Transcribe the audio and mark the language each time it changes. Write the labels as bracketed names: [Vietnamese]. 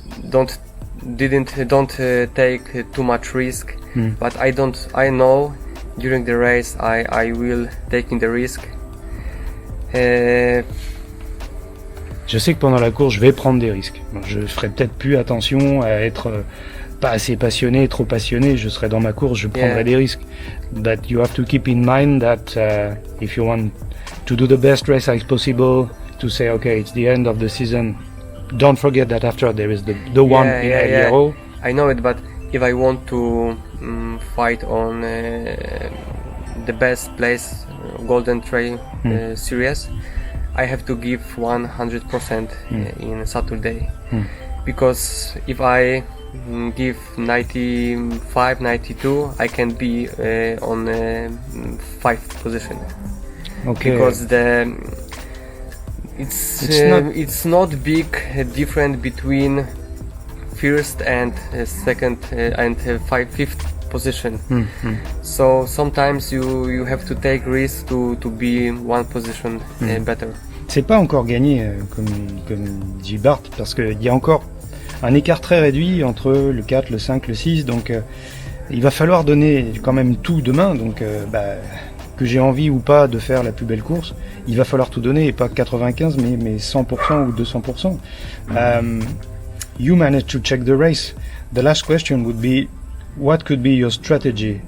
[English] don't take too much risk, but I know during the race I will taking the risk. [French] Je sais que pendant la course, je vais prendre des risques. Je ferai peut-être plus attention à être pas assez passionné, trop passionné. Je serai dans ma course, je prendrai des risques. [English] But you have to keep in mind that if you want to do the best race as possible, to say, okay, it's the end of the season. Don't forget that after there is the one in El Hierro. I know it, but if I want to fight on the best place, Golden Trail series, I have to give 100% in Saturday, because if I give 95, 92, I can be on 5th position. Okay. Because it's not big difference between first and second and fifth position. So sometimes you have to take risks to be one position better. [French] C'est pas encore gagné comme dit Bart, parce qu'il y a encore un écart très réduit entre le 4, le 5, le 6, donc il va falloir donner quand même tout demain, donc que j'ai envie ou pas de faire la plus belle course, il va falloir tout donner, et pas 95 mais 100% ou 200%. [English] You managed to check the race. The last question would be, what could be your strategy?